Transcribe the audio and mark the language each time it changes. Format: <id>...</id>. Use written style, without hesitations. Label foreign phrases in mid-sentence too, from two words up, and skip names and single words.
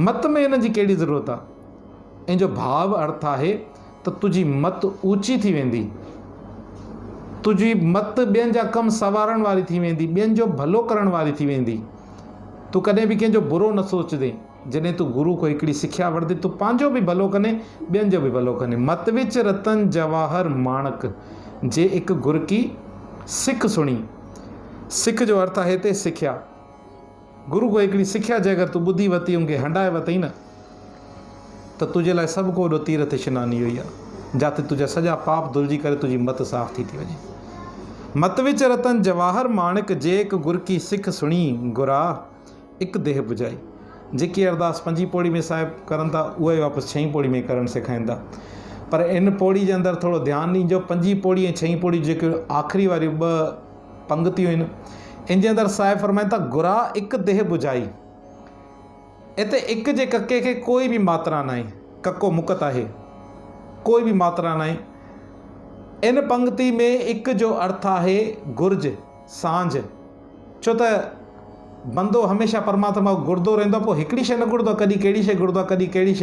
<sd>मत में हिन जी कहिड़ी ज़रूरत आहे? इन जो भाव अर्थ आहे त तुंहिंजी मत ऊची थी वेंदी, तुंहिंजी मत ॿियनि जा कमु सवारण वारी थी वेंदी, ॿियनि जो भलो करण वारी थी वेंदी। तूं कॾहिं बि कंहिंजो बुरो न सोचदे। जॾहिं तूं गुरू को हिकिड़ी सिखिया वठंदे, तूं पंहिंजो बि भलो कंदे, ॿियनि जो बि भलो कंदे।</sd> <pa>ਮਤ ਵਿਚ ਰਤਨ ਜਵਾਹਰ ਮਾਣਕ ਜੇ ਹਿਕੁ ਗੁਰ ਕੀ ਸਿਖ ਸੁਣੀ।</pa> <sd>सिख जो अर्थ आहे हिते सिखिया। गुरू को हिकिड़ी सिखिया जे अगरि तूं ॿुधी वरिती, उनखे हंडाए वरितई न, त तुंहिंजे लाइ सभु को वॾो तीरथ इशनान इहो ई आहे, जिते तुंहिंजा सॼा पाप धुलिजी करे तुंहिंजी मत साफ़ थी वञे।</sd> <pa>ਮਤ ਵਿਚ ਰਤਨ ਜਵਾਹਰ ਮਾਣਕ ਜੇ ਹਿਕੁ ਗੁਰ ਕੀ ਸਿਖ ਸੁਣੀ, ਗੁਰਾ ਹਿਕੁ ਦੇਹ ਬੁਝਾਈ।</pa> <sd>जेकी अरदास 5 पौड़ी में साहिब करनि था, उहे वापसि 6 पौड़ी में करणु सेखारीनि था। पर इन पौड़ी जे अंदरि थोरो ध्यानु ॾिजो। 5 पौड़ी ऐं 6 पौड़ी जेके आख़िरी वारी 2 पंक्तियूं आहिनि, इन जे अंदरि साहिब फरमाइनि था</sd> <pa>ਘੁਰਾ ਹਿਕੁ ਦੇਹ ਬੁਝਾਈ।</pa> <sd>हिते हिक जे कके खे कोई बि मात्रा न आहे, कको मुकत आहे, कोई बि मात्रा न आहे। इन पंक्ति में हिक जो अर्थ आहे घुर्ज, सांझ। छो त बंदो हमेशह परमात्मा घुरंदो रहंदो आहे, पोइ हिकिड़ी शइ न घुरंदो आहे, कॾहिं कहिड़ी शइ घुरंदो आहे, कॾहिं कहिड़ी शइ।</sd>